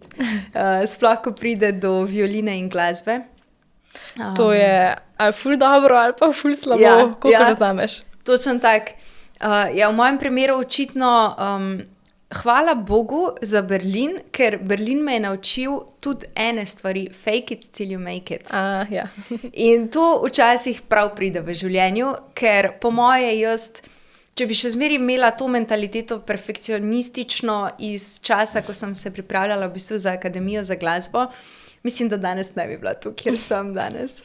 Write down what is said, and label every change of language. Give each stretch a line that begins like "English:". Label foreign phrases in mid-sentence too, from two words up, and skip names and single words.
Slovenian: Sploh, ko pride do violine in glasbe. To je ali ful dobro, ali pa ful slabo. Ja, koliko razumeš? Točno tak. V mojem primeru očitno hvala Bogu za Berlin, ker Berlin me je naučil tudi ene stvari.
English: Fake it till you make it.
Slovenian: Ja. In to včasih prav pride v življenju, ker po moje če bi še zmeraj imela to mentaliteto perfekcionistično iz časa, ko sem se pripravljala v bistvu za Akademijo za glasbo, mislim, da danes ne bi bila tu, kjer sem danes.